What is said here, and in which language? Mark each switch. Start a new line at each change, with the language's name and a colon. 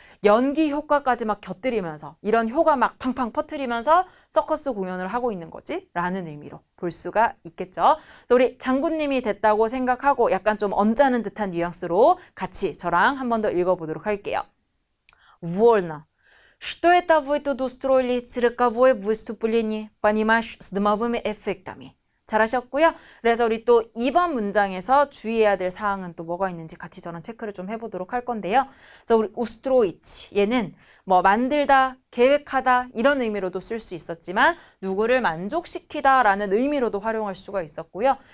Korean: 연기 효과까지 막 곁들이면서 이런 효과 막 팡팡 퍼뜨리면서 서커스 공연을 하고 있는 거지? 라는 의미로 볼 수가 있겠죠. 그래서 우리 장군님이 됐다고 생각하고 약간 좀 언짢은 듯한 뉘앙스로 같이 저랑 한 번 더 읽어보도록 할게요.
Russian: Вольно. Что это вы тут устроили цирковое выступление? Понимаешь, с дымовыми эффектами.
Korean: 잘하셨고요. 그래서 우리 또 이번 문장에서 주의해야 될 사항은 또 뭐가 있는지 같이 저랑 체크를 좀 해보도록 할 건데요. 그래서 우리 우스트로이치 얘는 뭐 만들다, 계획하다 이런 의미로도 쓸 수 있었지만 누구를 만족시키다 라는 의미로도 활용할 수가 있었고요.